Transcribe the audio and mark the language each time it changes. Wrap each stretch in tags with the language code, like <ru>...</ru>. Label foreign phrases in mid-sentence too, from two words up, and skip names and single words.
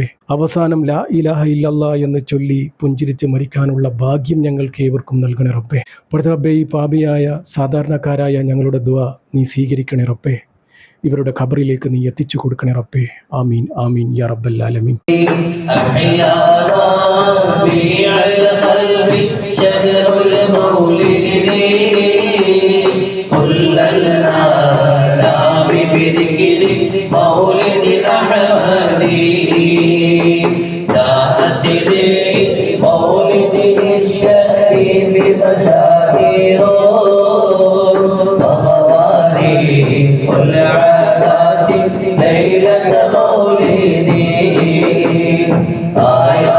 <ml>അവസാനം</ml> <ar>لا إله إلا الله</ar> <ml>എന്ന് ചൊല്ലി പുഞ്ചിരിച്ച് മരിക്കാനുള്ള ഭാഗ്യം ഞങ്ങൾക്ക് ഏവർക്കും നൽകണേ റബ്ബേ. പടച്ച റബ്ബേ, ഈ പാപിയായ സാധാരണക്കാരായ ഞങ്ങളുടെ ദുആ നീ സ്വീകരിക്കണേ റബ്ബേ. ഇവരുടെ ഖബറിലേക്ക് നീ എത്തിച്ചു കൊടുക്കണേ റബ്ബേ.</ml> <ar>آمين آمين يا رب العالمين. بذكر مولد أحمد جاءت لمولده الشريف بشائر وخواريق العادات ليلة مولده</ar>